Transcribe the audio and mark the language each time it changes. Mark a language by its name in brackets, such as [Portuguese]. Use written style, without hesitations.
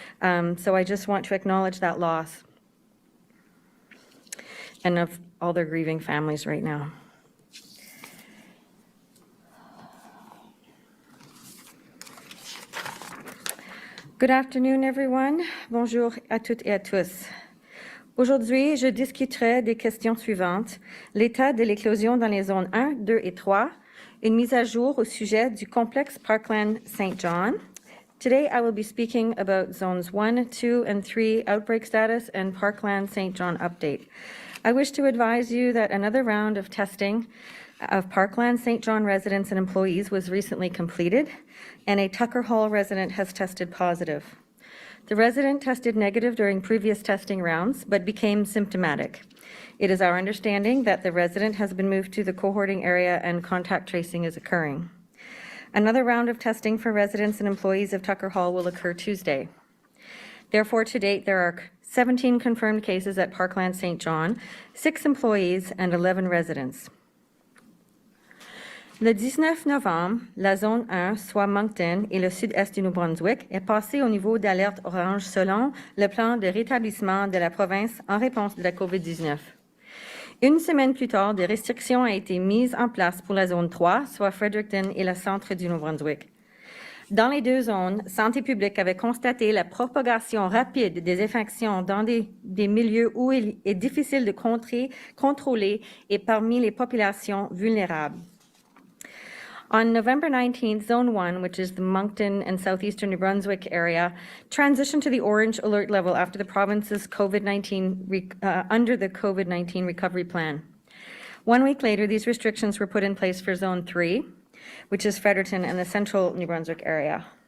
[English] So I just want to acknowledge that loss and of all their grieving families right now. Good afternoon, everyone. [French] Bonjour à toutes et à tous. Aujourd'hui, je discuterai des questions suivantes: l'état de l'éclosion dans les zones 1, 2 et 3, une mise à jour au sujet du complexe Parkland St. John. [English] Today, I will be speaking about zones 1, 2, and 3 outbreak status and Parkland St. John update. I wish to advise you that another round of testing of Parkland St. John residents and employees was recently completed, and a Tucker Hall resident has tested positive. The resident tested negative during previous testing rounds, but became symptomatic. It is our understanding that the resident has been moved to the cohorting area and contact tracing is occurring. Another round of testing for residents and employees of Tucker Hall will occur Tuesday. Therefore, to date, there are 17 confirmed cases at Parkland St. John, 6 employees, and 11 residents. [French] Le 19 novembre, la zone 1, soit Moncton et le sud-est du Nouveau-Brunswick, est passée au niveau d'alerte orange selon le plan de rétablissement de la province en réponse de la COVID-19. Une semaine plus tard, des restrictions ont été mises en place pour la zone 3, soit Fredericton et le centre du Nouveau-Brunswick. Dans les deux zones, Santé publique avait constaté la propagation rapide des infections dans des milieux où il est difficile de contrôler et parmi les populations vulnérables. [English] On November 19th, Zone 1, which is the Moncton and southeastern New Brunswick area, transitioned to the orange alert level after the province's under the COVID-19 recovery plan. 1 week later, these restrictions were put in place for Zone 3, which is Fredericton and the central New Brunswick area.